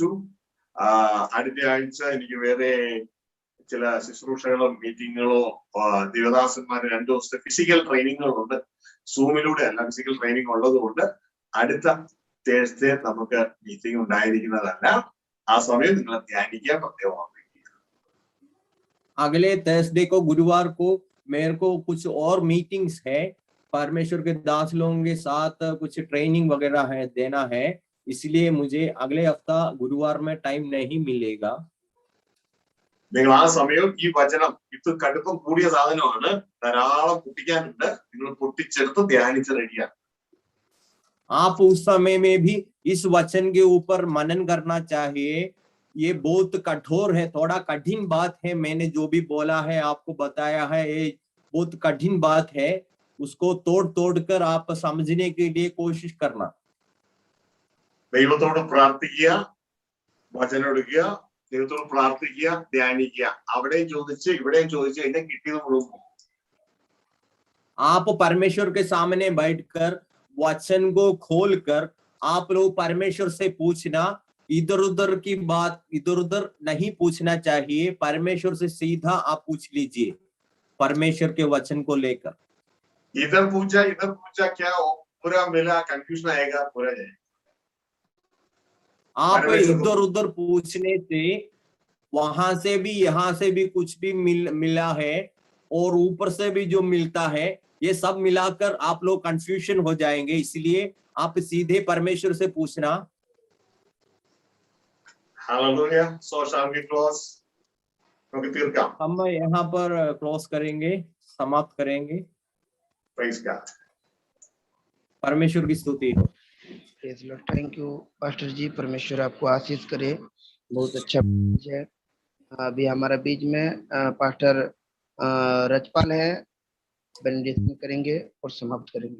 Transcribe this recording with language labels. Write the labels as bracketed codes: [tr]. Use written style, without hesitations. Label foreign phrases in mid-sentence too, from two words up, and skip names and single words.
[ml] അടുത്ത ആഴ്ച എനിക്ക് വേറെ ചില ശുശ്രൂഷകളോ മീറ്റിങ്ങുകളോ ദേവദാസന്മാര് 2 ദിവസത്തെ [en] physical trainings. [ml] സൂമിലൂടെ അല്ല, [en] physical training [ml] ഉള്ളത് കൊണ്ട് അടുത്ത തേഴ്സ്ഡേ നമുക്ക് മീറ്റിംഗ് ഉണ്ടായിരിക്കുന്നതല്ല. ആ സമയം നിങ്ങൾ ധ്യാനിക്കാൻ പ്രത്യേകം. [hi] अगले थर्सडे को, गुरुवार को मेरे को कुछ और मीटिंग्स है, परमेश्वर के दास लोगों के साथ कुछ ट्रेनिंग वगैरह है देना है, इसलिए मुझे अगले हफ्ता गुरुवार में टाइम नहीं मिलेगा. [ml] നിങ്ങൾ ആ സമയം ഈ വചനം ഇത് കടുപ്പം കൂടിയ സാധനമാണ്, ധാരാളം പൊട്ടിക്കാനുണ്ട്. നിങ്ങൾ പൊട്ടിച്ചെടുത്ത് ധ്യാനിച്ച് റെഡിയാണ്. [hi] आप उस समय में भी इस वचन के ऊपर मनन करना चाहिए. ये बहुत कठोर है, थोड़ा कठिन बात है. मैंने जो भी बोला है आपको बताया है, ये बहुत कठिन बात है. उसको तोड़ कर आप समझने के लिए कोशिश करना. [ml] ദൈവത്തോട് പ്രാർത്ഥിക്കുക, വചനം എടുക്കുക, ദൈവത്തോട് പ്രാർത്ഥിക്കുക, ധ്യാനിക്കുക. അവിടെയും ചോദിച്ച് ഇവിടെയും ചോദിച്ച് എന്നെ കിട്ടിയത് മുഴുവൻ. [hi] आप परमेश्वर के सामने बैठकर वचन को खोलकर आप लोग परमेश्वर से पूछना. इधर उधर की बात इधर उधर नहीं पूछना चाहिए. परमेश्वर से सीधा आप पूछ लीजिए परमेश्वर के वचन को लेकर. इधर पूछा क्या पूरा मिला, कंफ्यूजन आएगा, पूरा जाएगा. आप परमेश्वर को- इधर उधर पूछने से वहां से भी यहाँ से भी कुछ भी मिला है और ऊपर से भी जो मिलता है, ये सब मिलाकर आप लोग कंफ्यूजन हो जाएंगे। इसलिए आप सीधे परमेश्वर से पूछना। [en] Hallelujah. So shall we close? [ml] Okay, തീർക്കാം. [hi] हम यहाँ पर क्लोज करेंगे, समाप्त करेंगे। [en] Praise God. [hi] परमेश्वर की स्तुति हो। [en] thank you [hi] पास्टर जी, परमेश्वर आपको आशीष करे। बहुत अच्छा है। अभी हमारा बीच में पास्टर रजपाल है, बेनेडिक्शन करेंगे और समाप्त करेंगे।